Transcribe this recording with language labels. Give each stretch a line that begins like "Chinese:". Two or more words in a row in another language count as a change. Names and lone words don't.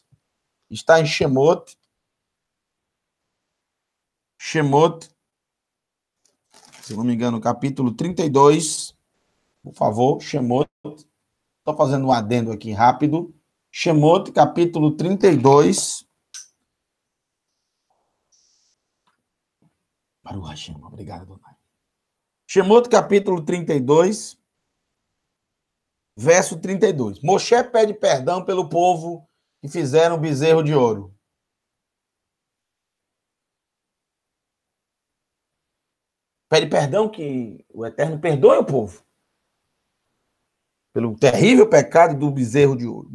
Portuguese: Está em Shemot. Shemot, se não me engano, capítulo 32. Por favor, Shemot. Estou fazendo um adendo aqui rápido. Shemot, capítulo 32.
Hebrew: Baruch Hashem, obrigado, Adonai.
Portuguese: Shemot, capítulo 32, verso 32. Moshe pede perdão pelo povo que fizeram o bezerro de ouro. Pede perdão que o Eterno perdoe o povo pelo terrível pecado do bezerro de ouro.